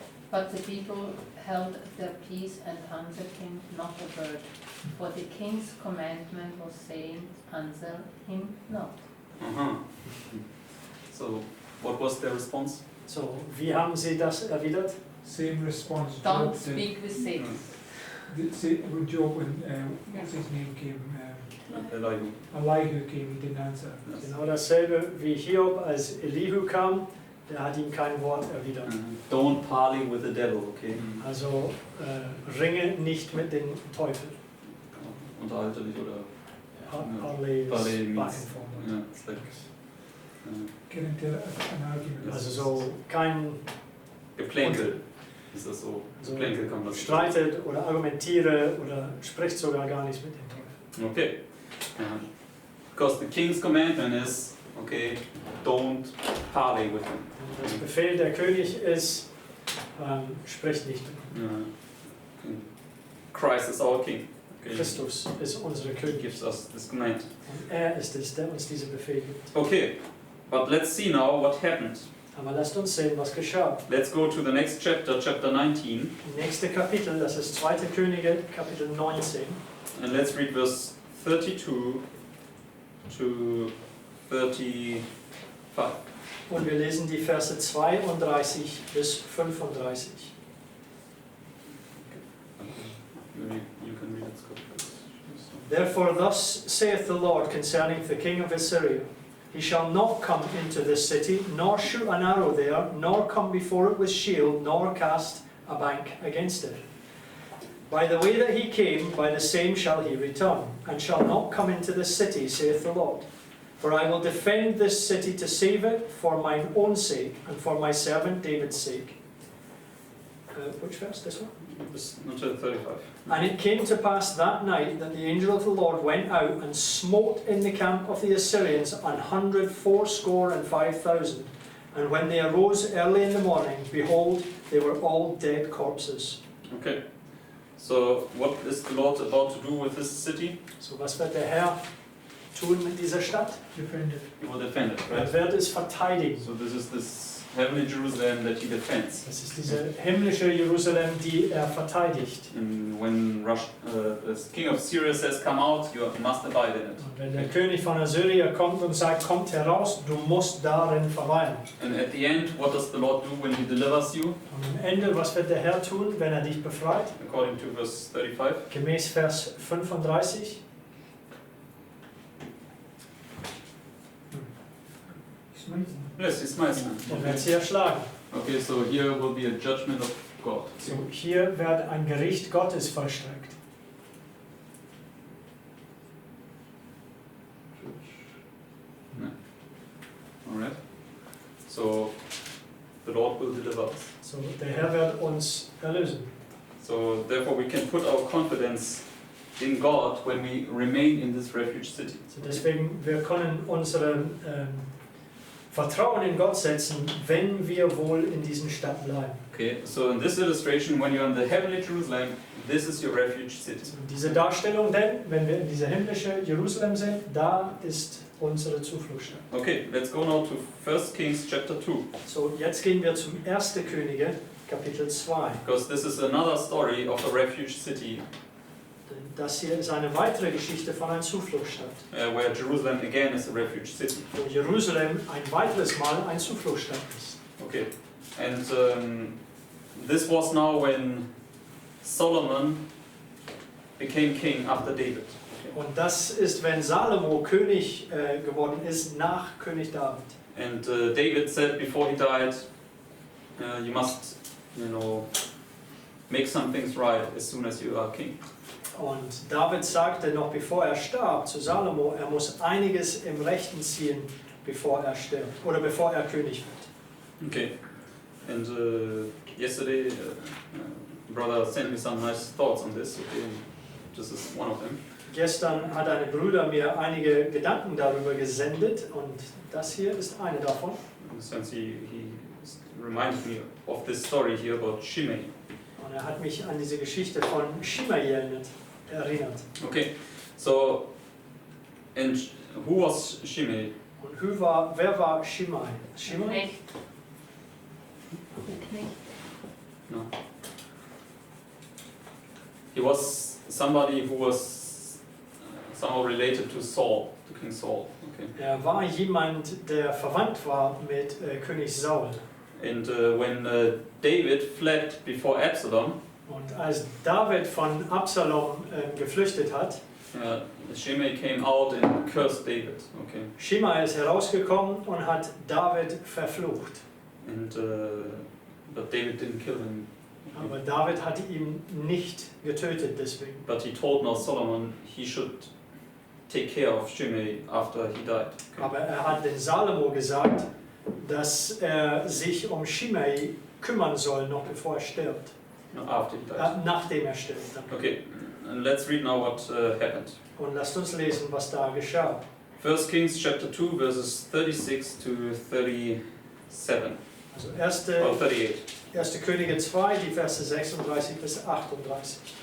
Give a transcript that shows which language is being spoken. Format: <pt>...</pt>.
<en>But the people held their peace and answered him not a word. For the king's commandment was saying, answer him not. So, what was their response?</en> <de>So, wie haben sie das erwidert?</de> <en>Same response. Don't Job did. speak with Satan. When Job, what's his name came, Elihu. Elihu came, he didn't answer. Yes.</en> <de>Genau dasselbe wie Hiob, als Elihu kam, der hat ihm kein Wort erwidert.</de> <en>Don't parley with the devil, okay?</en> <de>Also ringe nicht mit dem Teufel. Unterhalte dich oder Parley ist</de> <en>Parley means-</en> <de>beeinfordert.</de> <en>Yeah, it's like Get into an argument.</en> <de>Also so kein Geplänkel. Ist das so? so Geplänkel kommt das. streitet oder argumentiere oder spricht sogar gar nicht mit dem Teufel.</de> <en>Okay. Because the king's commandment is, okay, don't parley with him.</en> <de>Und das Befehl der König ist, spricht nicht mit ihm.</de> <en>Okay. Christ is our king. Okay.</en> <de>Christus ist unsere König.</de> <en>Gives us this command.</en> <de>Und er ist es, der uns diese Befehl gibt.</de> <en>Okay, but let's see now what happened.</en> <de>Aber lasst uns sehen, was geschah.</de> <en>Let's go to the next chapter, chapter 19,</en> <de>Nächste Kapitel, das ist 2. Könige, Kapitel 19.</de> <en>and let's read verse 32 to 35.</en> <de>Und wir lesen die Verse 32 bis 35.</de> <en>Maybe you can read it, Scott. Therefore thus saith the Lord concerning the king of Assyria, He shall not come into this city, nor shoot an arrow there, nor come before it with shield, nor cast a bank against it. By the way that he came, by the same shall he return, and shall not come into this city, saith the Lord. For I will defend this city to save it for mine own sake, and for my servant David's sake. Which verse? This one? Until 35. And it came to pass that night that the angel of the Lord went out and smote in the camp of the Assyrians 185,000. And when they arose early in the morning, behold, they were all dead corpses. Okay. So what is the Lord about to do with this city?</en> <de>So was wird der Herr tun mit dieser Stadt?</de> <en>Defended. He will defend it, right?</en> <de>Er wird es verteidigen.</de> <en>So this is this heavenly Jerusalem that he defends.</en> <de>Das ist diese himmlische Jerusalem, die er verteidigt.</de> <en>And when the king of Syria says, "Come out," you must abide in it.</en> <de>Und wenn der König von Assyrien kommt und sagt, kommt heraus, du musst darin verweilen.</de> <en>And at the end, what does the Lord do when he delivers you?</en> <de>Und am Ende, was wird der Herr tun, wenn er dich befreit?</de> <en>According to verse 35.</en> <de>Gemäß Vers 35.</de> <en>Smitten. Yes, he smites them.</en> <de>Er wird sie erschlagen.</de> <en>Okay, so here will be a judgment of God.</en> <de>So, hier wird ein Gericht Gottes vollstreckt.</de> <en>Alright. So the Lord will deliver us.</en> <de>So, der Herr wird uns erlösen.</de> <en>So therefore we can put our confidence in God when we remain in this refuge city.</en> <de>So, deswegen, wir können unseren Vertrauen in Gott setzen, wenn wir wohl in diesen Stadt bleiben.</de> <en>Okay, so in this illustration, when you're in the heavenly Jerusalem, this is your refuge city.</en> <de>So, diese Darstellung denn, wenn wir in dieser himmlischen Jerusalem sind, da ist unsere Zufluchtsstadt.</de> <en>Okay, let's go now to 1 Kings chapter 2,</en> <de>So, jetzt gehen wir zum 1. Könige, Kapitel 2.</de> <en>because this is another story of a refuge city</en> <de>Denn das hier ist eine weitere Geschichte von einer Zufluchtsstadt.</de> <en>where Jerusalem again is a refuge city.</en> <de>Wo Jerusalem ein weiteres Mal eine Zufluchtsstadt ist.</de> <en>Okay, and this was now when Solomon became king after David.</en> <de>Und das ist, wenn Salomo König geworden ist, nach König David.</de> <en>And David said before he died, you must, make some things right as soon as you are king.</en> <de>Und David sagte noch bevor er starb zu Salomo, er muss einiges im Rechten ziehen, bevor er stirbt oder bevor er König wird.</de> <en>Okay, and yesterday brother sent me some nice thoughts on this. Okay, this is one of them.</en> <de>Gestern hat ein Bruder mir einige Gedanken darüber gesendet und das hier ist eine davon.</de> <en>Since he reminded me of this story here about Shimei.</en> <de>Und er hat mich an diese Geschichte von Shimei erinnert.</de> <en>Okay, so and who was Shimei?</en> <de>Und wer war Shimei? Shimei? Knecht. Der Knecht.</de> <en>No. He was somebody who was somehow related to Saul, to King Saul. Okay.</en> <de>Er war jemand, der verwandt war mit König Saul.</de> <en>And when David fled before Absalom,</en> <de>Und als David von Absalom geflüchtet hat,</de> <en>Shimei came out and cursed David. Okay.</en> <de>Shimei ist herausgekommen und hat David verflucht.</de> <en>And but David didn't kill him.</en> <de>Aber David hat ihn nicht getötet deswegen.</de> <en>But he told now Solomon he should take care of Shimei after he died. Okay.</en> <de>Aber er hat den Salomo gesagt, dass er sich um Shimei kümmern soll, noch bevor er stirbt.</de> <en>No, after he died.</en> <de>Nachdem er stirbt. Danke.</de> <en>Okay, and let's read now what happened.</en> <de>Und lasst uns lesen, was da geschah.</de> <en>1 Kings chapter 2 verses 36 to 37</en> <de>Also</de> <en>or 38.</en> <de>1. Könige 2, die Verse 36 bis 38.</de>